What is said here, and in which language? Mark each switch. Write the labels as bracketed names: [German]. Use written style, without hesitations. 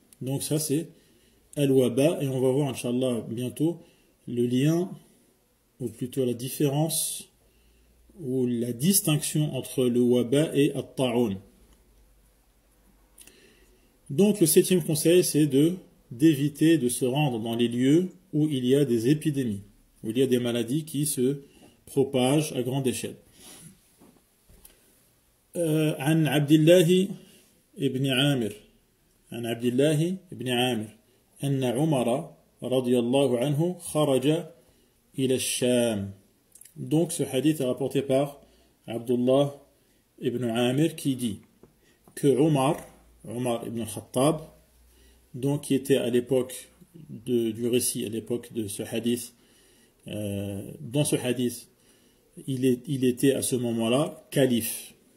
[French] Donc ça c'est al-waba, et on va voir Inch'Allah bientôt le lien, ou plutôt la différence ou la distinction entre le waba et at-ta'un. Donc le 7e conseil, c'est d'éviter de se rendre dans les lieux où il y a des épidémies, où il y a des maladies qui se propagent à grande échelle. [Arabic] عن عبد الله ابن عامر أن عمر رضي الله عنه خرج إلى الشام. [French] Donc ce hadith est rapporté par Abdullah ibn Amir qui dit que Omar ibn Khattab, donc qui était à l'époque du récit, à l'époque de ce hadith, dans ce hadith, il était à ce moment-là calife.